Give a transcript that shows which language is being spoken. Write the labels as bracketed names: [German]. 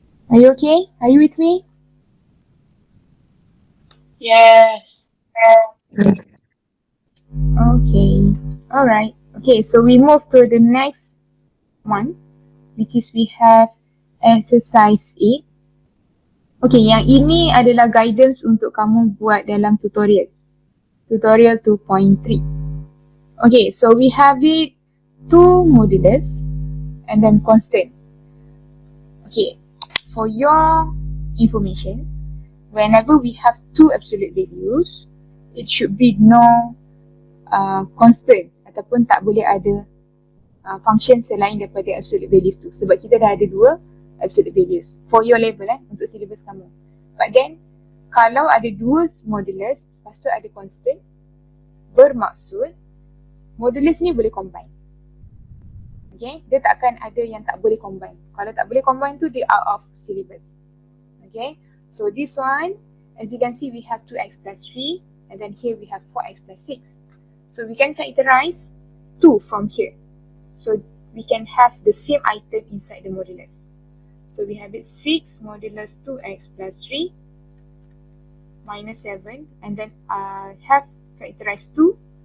[English] Are you okay? Are you with me? Yes. Okay. Alright. Okay, so we move to the next one, which is we have exercise 8. [Malay] Okay, yang ini adalah guidance untuk kamu buat dalam tutorial. [English] Tutorial 2.3. Okay, so we have it 2 modulus and then constant. Okay, for your information, whenever we have two absolute values, it should be no constant [Malay] ataupun tak boleh ada function selain daripada absolute values tu. Sebab kita dah ada dua absolute values [English] for your level [Malay] untuk syllabus kamu. [English] But then, [Malay] kalau ada dua modulus, lepas tu ada constant, bermaksud modulus ni boleh combine. Okay, dia takkan ada yang tak boleh combine. Kalau tak boleh combine tu, dia [English] out of syllabus. Okay, so this one, as you can see, we have 2x plus 3, and then here we have 4x plus 6. So we can factorize 2 from here. So we can have the same item inside the modulus. So we have it 6 modulus 2x plus 3 minus 7, and then have factorized 2.